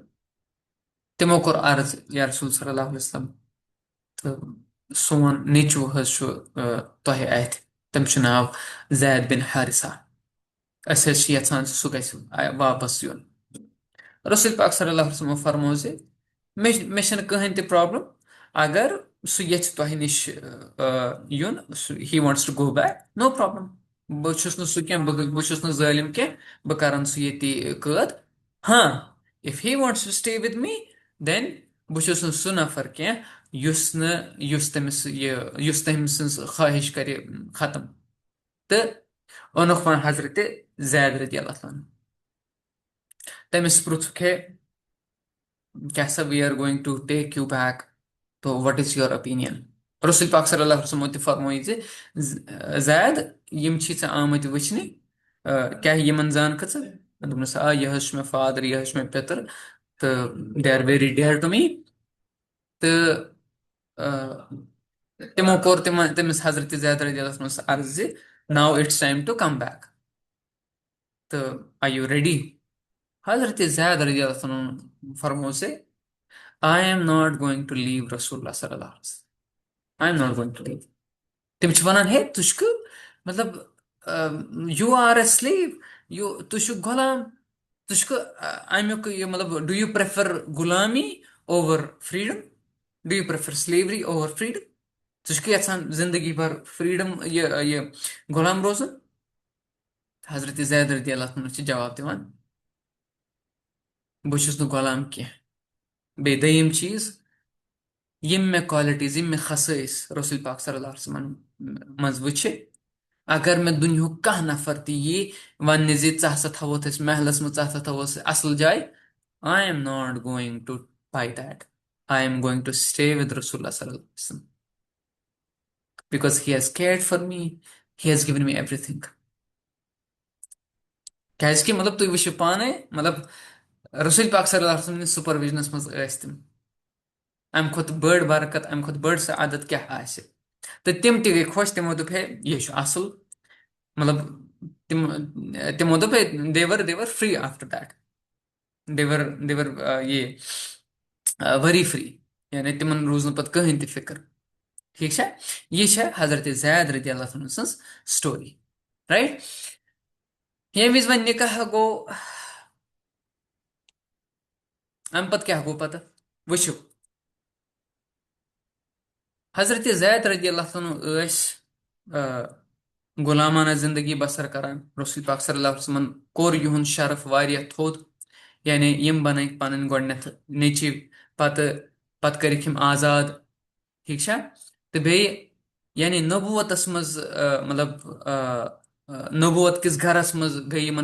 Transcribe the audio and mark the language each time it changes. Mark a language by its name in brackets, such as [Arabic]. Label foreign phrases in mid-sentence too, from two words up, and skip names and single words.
[Kashmiri] تہٕ تِمو کوٚر عرض یا رسول [Arabic] صلی اللہ علیہ وسلم [Kashmiri] تہٕ سون نیٚچوٗ حظ چھُ تۄہہِ اَتھِ تٔمِس چھُ ناو زید بِن حارثہ أسۍ حظ چھِ یژھان سُہ گژھِ واپس یُن رسول پاک [Arabic] صلی اللہ علیہ وسلم [Kashmiri] فرموو زِ مےٚ چھنہٕ کٕہٕنۍ تہِ پرابلم اگر سُہ یژھِ تۄہہِ نِش یُن [English] he wants to go back no problem [Kashmiri] بہٕ چھُس نہٕ سُہ کینٛہہ بہٕ چھُس نہٕ ظٲلِم کینٛہہ بہٕ کرن سُہ ییٚتی قٲد ہاں [English] if he wants to stay with me [Kashmiri] دین بہٕ چھُس نہٕ سُہ نفر کینٛہہ یُس تٔمِس یُس تٔمۍ سٕنٛز خٲہِش کرِ ختم تہٕ اوٚنُکھ وۄنۍ حضرتِ زید [Arabic] رضی اللہ عنہ [Kashmiri] تٔمِس پرٛژھُکھ ہے کیٛاہ [English] so we are going to take you back [Kashmiri] تو [English] what is your opinion [Kashmiri] رسول پاک [Arabic] صلی اللہ علیہ وسلمو [Kashmiri] تہِ فرمٲے زِ زید یِم چھی ژےٚ آمٕتۍ وٕچھنہِ کیٛاہ یِمن زانکھٕ ژٕ دوٚپنَس آ یہِ حظ چھُ مےٚ فادر یہِ حظ چھُ مےٚ پیٚتٕر تہٕ [English] they are very dear to me [Kashmiri] تہٕ تِمو کوٚر تٔمِس حضرتِ زید [Arabic] رضی اللہ عنہَس [Kashmiri] عرض زِ ناو [English] it's time to come back [Kashmiri] تہٕ [English] are you ready [Kashmiri] حضرتِ زید [Arabic] رضی اللہ عنہ [Kashmiri] فرموو زِ [English] I am not going to leave [Arabic] رسول الله صلى الله عليه وسلم. [English] I am not going to leave. [Kashmiri] تِم چھِ وَنان ہے ژٕ چھُکھ مطلب [English] you are a slave [Kashmiri] تُہۍ چھُکھ غۄلام ژٕ چھُکھ اَمیُک یہِ مطلب [English] do you prefer [Kashmiri] غُلامی [English] over freedom do you prefer slavery over freedom [Kashmiri] ژٕ چھُکھ یژھان زندگی بھر فریٖڈم یہِ غۄلام روزُن حضرت زید [Arabic] رضی اللہ عنہ [Kashmiri] چھِ جواب دِوان بہٕ چھُس نہٕ غۄلام کینٛہہ بیٚیہِ دوٚیِم چیٖز یِم مےٚ کالٹیٖز یِم مےٚ خصٲیِص رسول پاک [Arabic] صلی اللہ علیہ وسلمن [Kashmiri] منٛز وٕچھِ اگر مےٚ دُنیہُک کانٛہہ نفر تہِ یی وَننہِ زِ ژٕ ہسا تھاووتھ أسۍ محلس منٛز ژٕ ہسا تھاووس اصل جاے [English] I am not going to buy that I am going to stay with [Arabic] رسول صلی اللہ علیہ وسلم [English] because he has cared for me he has given me everything [Kashmiri] کیازِ کہِ مطلب تُہۍ وٕچھِو پانے مطلب رسول پاک [Arabic] صلی اللہ علیہ وسلم [Kashmiri] سُپروِجنس منٛز ٲسۍ تِم اَمہِ کھۄتہٕ بٔڑ برکت اَمہِ کھۄتہٕ بٔڑ سعادت کیٛاہ آسہِ تہٕ تِم تہِ گٔے خۄش تِمو دوٚپ ہے یہِ چھُ اَصٕل مطلب تِمو دوٚپ ہے [English] they were free after that they were [Kashmiri] یہِ [English] very free [Kashmiri] یعنی تِمن روٗز نہٕ پَتہٕ کٕہٕنۍ تہِ فِکر ٹھیٖک چھا یہِ چھےٚ حضرت زید [Arabic] رضی اللہ عنہ [Kashmiri] سٕنٛز [English] story right [Kashmiri] ییٚمہِ وِزِ وۄنۍ نِکاح گوٚو اَمہِ پَتہٕ کیٛاہ گوٚو پَتہٕ وٕچھِو حضرت زید [Arabic] رضی اللہ عنہ [Kashmiri] ٲسۍ غُلامانہ زندگی بسر کران رسول پاک [Arabic] صلی اللہ علیہ وسلمن [Kashmiri] کوٚر یِہُنٛد شرف واریاہ تھوٚد یعنی یِم بنٲوِکھ پنٕنۍ گۄڈٕنیتھ نیٚچِو پتہٕ کٔرِکھ یِم آزاد ٹھیٖک چھا تہٕ بیٚیہِ یعنی نبوٗوتس منٛز مطلب نبوٗوت کِس گرس منٛز گٔے یِمن